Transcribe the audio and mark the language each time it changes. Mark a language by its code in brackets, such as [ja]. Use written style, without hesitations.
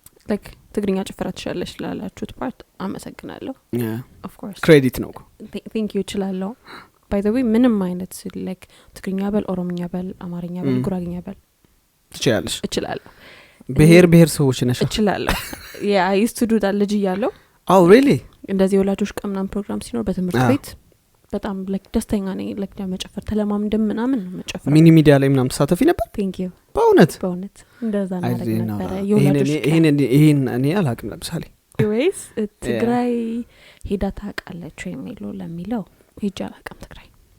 [am] like ትግርኛ ጭፈራ ትችላለች ላላችሁት ፓርት አመሰግናለሁ [en] of course [am] ክሬዲት ነው [en] thank you [am] እችላለሁ by the way ምንም አይነት like ትግርኛ በል ኦሮምኛ በል አማርኛ በል ጉራግኛ በል ትችላለሽ እችላለሁ ብሔር ሰዎች ነሽ እችላለሁ [en] yeah I used to do that [am] ልጅ ያለው [en] oh really [am] እንደዚህ ወላጆች ቀምናም ፕሮግራም ሲኖር በትምህርት ቤት በጣም like ደስተኛ ነኝ like ለመጨፈር ተለማምደም ምናምን ነው መጨፈር ሚኒ ሚዲያ ላይ ምናምን ተሳተፊ ነበር [en] thank you [am] በእውነት እንደዛ ነገር ነበር ይሄን እኔ አላቅም ለምሳሌ anyways ትግራይ ሄዳ ታውቃለች የሚለው ለሚለው ሄጄ አላውቅም ትግራይ